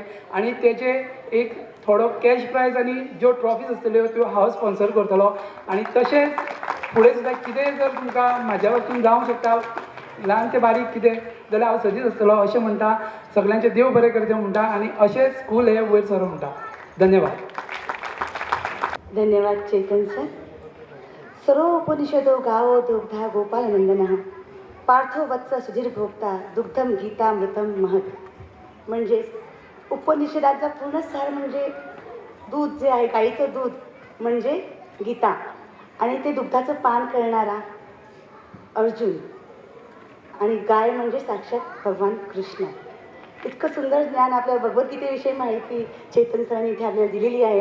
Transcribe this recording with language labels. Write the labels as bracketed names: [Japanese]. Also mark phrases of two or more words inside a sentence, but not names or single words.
[Konkani] आनी तेचे एक थोडो कॅश प्रायज आनी ज्यो ट्रॉफीज आसतल्यो त्यो हांव स्पॉन्सर करतलो. आनी तशेंच फुडें सुद्दां कितेंय जर तुमकां म्हाज्या वतीन जावंक शकता, ल्हान ते बारीक कितें, जाल्यार हांव सदीच आसतलो अशें म्हणटा. सगळ्यांचें देव बरें करचें म्हणटा आनी अशें स्कूल हें वयर सरो म्हणटा. धन्यवाद. धन्यवाद चेतन सर. [Sanskrit] सर्वोपनिषदो गावो दुग्धा गोपालनंदनः पार्थो वत्स सुधीर भोक्ता दुग्धम गीतामृतम महत्. [Marathi] म्हणजेच उपनिषदाचा पूर्ण सार म्हणजे दूध जे आहे, गाईचं दूध म्हणजे गीता, आणि ते दुग्धाचं पान करणारा अर्जुन, आणि गाय म्हणजे साक्षात भगवान कृष्ण. इतकं सुंदर ज्ञान आपल्या भगवद्गीतेविषयी माहिती चेतन सरांनी इथे आपल्याला दिलेली आहे.